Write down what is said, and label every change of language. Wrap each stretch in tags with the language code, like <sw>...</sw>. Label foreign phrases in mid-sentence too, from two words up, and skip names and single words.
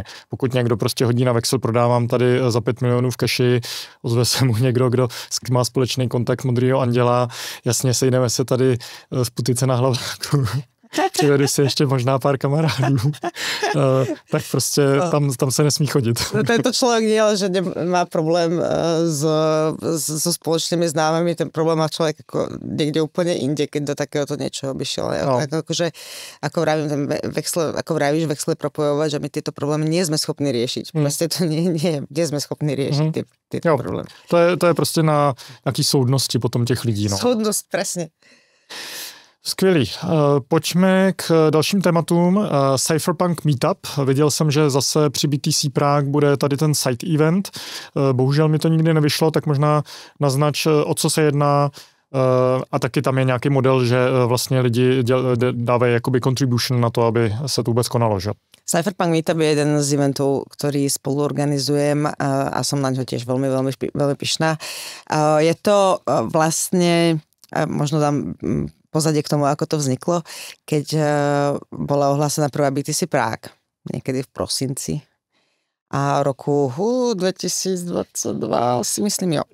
<cs>Pokud někdo prostě hodí na Vexel, prodávám tady za 5 milionů v keši, ozve se mu někdo, kdo má společný kontakt Modrýho anděla, jasně sejdeme se tady v Putice na Hlaváku. Přivedu si ještě možná pár kamarádů, tak prostě tam se nesmí chodit.</cs> <sk>Tento človek nie, ale že má problém so spoločnými známymi, ten problém má človek ako niekde úplne inde, keď do takéhoto niečoho by šiel. Akože, ako vravím, ten Vexel, ako vravíš, Vexel je propojovať, že my tieto problémy nie sme schopní riešiť. Proste to nie sme schopní riešiť tieto problémy.</sk> <cs>To je prostě na nějaký soudnosti potom těch lidí. No.</cs> <sk>Soudnost, presne.</sk> <cs>Skvělý. Pojďme k dalším tématům. Cypherpunk Meetup. Viděl jsem, že zase při BTC Prague bude tady ten side event. Bohužel mi to nikdy nevyšlo, tak možná naznač, o co se jedná. A taky tam je nějaký model, že vlastně lidi dávají jakoby contribution na to, aby se to vůbec konalo, že?</cs> <sk>Cypherpunk Meetup je jeden z eventov, ktorý spolu organizujem a som na ňo tiež veľmi, veľmi, veľmi pyšná. Je to vlastne, možno dám pozadie k tomu, ako to vzniklo, keď bola ohlásená prvá BTC Prague, niekedy v prosinci a roku 2022 si myslím, jo.</sk>